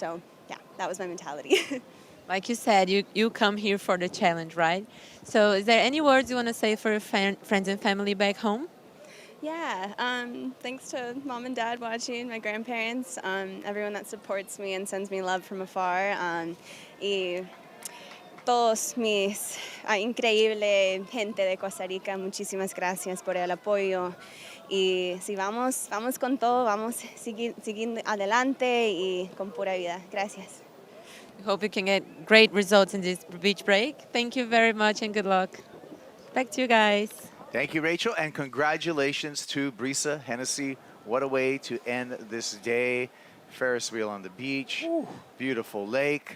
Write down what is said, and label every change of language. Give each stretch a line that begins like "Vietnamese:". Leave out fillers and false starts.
English: So, yeah, that was my mentality. Like you said, you come here for the challenge, right? So is there any words you want to say for your friends and family back home? Yeah, thanks to mom and dad watching, my grandparents, everyone that supports me and sends me love from afar.
Spanish: Y todos mis increíble gente de Costa Rica, muchísimas gracias por el apoyo. Y si vamos con todo, vamos siguiendo adelante y con pura vida. Gracias.
English: We hope you can get great results in this beach break. Thank you very much and good luck. Back to you guys. Thank you, Rachel, and congratulations to Brisa Hennessy. What a way to end this day. Ferris wheel on the beach, beautiful lake.